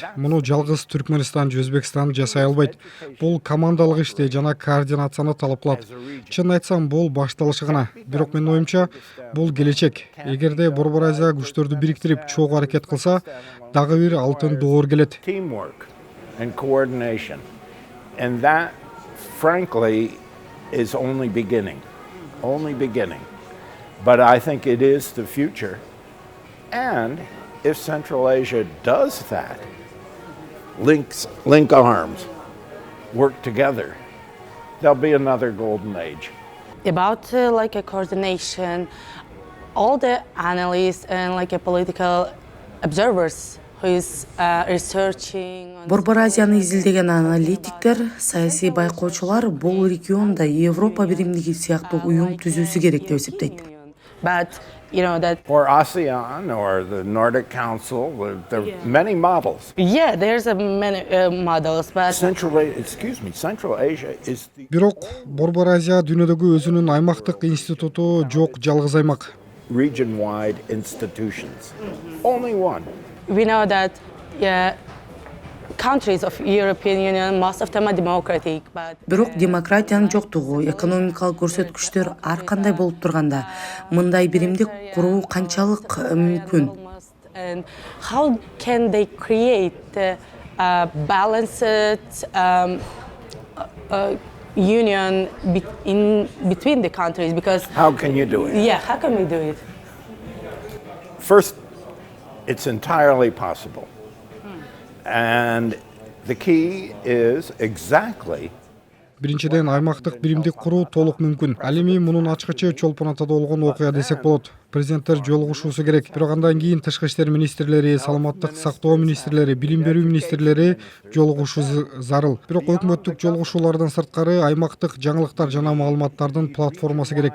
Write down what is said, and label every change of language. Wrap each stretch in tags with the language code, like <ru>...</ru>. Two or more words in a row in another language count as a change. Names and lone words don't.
<ky>Муну жалгыз Түркмөнстан же Өзбекстан жасай албайт. Бул командалык ишти жана координацияны талап кылат. Чын айтсам, бул башталышы гана. Бирок менин оюмча, бул келечек. Эгерде Борбор Азия күчтөрдү бириктирип, чогуу аракет кылса, дагы бир алтын доор келет.</ky> <en>Teamwork and coordination. And that, frankly, is only beginning. Only beginning. But I think it is the future. And if Central Asia does that, link arms, work together, there'll be another golden age. About like a coordination, all the analysts and like a political observers who is researching.</en> <ky>Борбор Азияны изилдеген аналитиктер, саясий байкоочулар бул регионда Европа биримдиги сыяктуу уюм түзүүсү керек деп эсептейт.</ky> <en>But you know that Or ASEAN or the Nordic Council, there are many models. yeah, there's a many models, but Central Asia is the</en> <ky>Бирок Борбор Азия дүйнөдөгү өзүнүн аймактык институту жок, жалгыз аймак.</ky> <en>region-wide institutions. Only one. we know that countries of European Union, most of them are democratic, but</en> <ky>Бирок демократиянын жоктугу, экономикалык көрсөткүчтөр ар кандай болуп турганда, мындай биримдик куруу канчалык мүмкүн?</ky> <en>and how can they create a balanced union between the countries? Because How can you do it? yeah, how can we do it? First, it's entirely possible. And the key is exactly</en> <ky>Биринчиден аймактык биримдик куруу толук мүмкүн. Ал эми мунун ачкычы Чолпон Атада болгон окуя десек болот. президенттер жолугушуусу керек. Бирок андан кийин тышкы иштер министрлери, саламаттык сактоо министрлери, билим берүү министрлери жолугушуу зарыл. Бирок өкмөттүк жолугушуулардан сырткары аймактык жаңылыктар жана маалыматтардын платформасы керек.</ky>